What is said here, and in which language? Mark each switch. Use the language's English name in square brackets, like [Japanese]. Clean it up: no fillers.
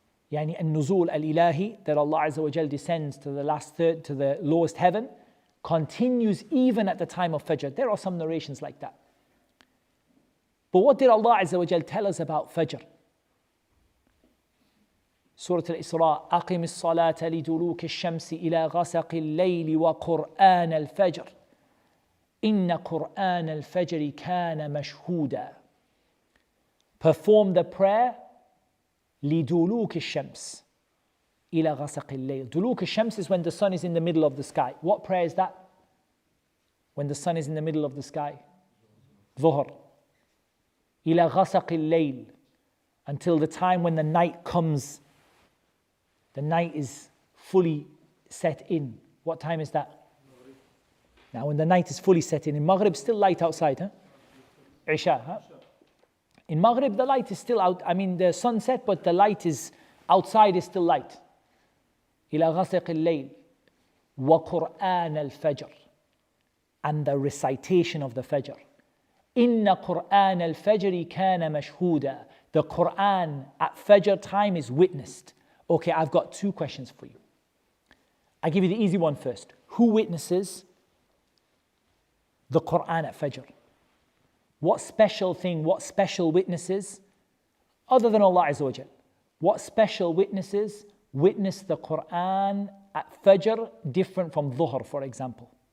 [English] Yani an-nuzul al-ilahi, that Allah Azza wa Jal descends to the last third, to the lowest heaven, continues even at the time of Fajr. There are some narrations like that. But what did Allah Azza wa Jal tell us about Fajr? [Arabic] Surah al-Isra, أقم الصلاة لدلوك الشمس إلى غسق الليل وقرآن الفجر إن قرآن الفجر كان مشهودا. [English] Perform the prayer [Arabic] لدلوك الشمس إلى غسق الليل. [English] دلوك الشمس is when the sun is in the middle of the sky. What prayer is that? When the sun is in the middle of the sky. ظهر. [Arabic] إلى غسق الليل. [English] Until the time when the night comes. The night is fully set in. What time is that? Now when the night is fully set in Maghrib still light outside, huh? Isha, huh? In Maghrib the light is still out, the sunset, but the light is outside is still light. [Arabic] إلى غسق الليل وقرآن الفجر. [English] And the recitation of the Fajr. [Arabic] إن قرآن الفجر كان مشهودا. [English] The Qur'an at Fajr time is witnessed. Okay, I've got two questions for you. I'll give you the easy one first. Who witnesses the Qur'an at Fajr? What special thing, what special witnesses, other than Allah Azza wa Jal, what special witnesses witness the Qur'an at Fajr different from Dhuhr, for example?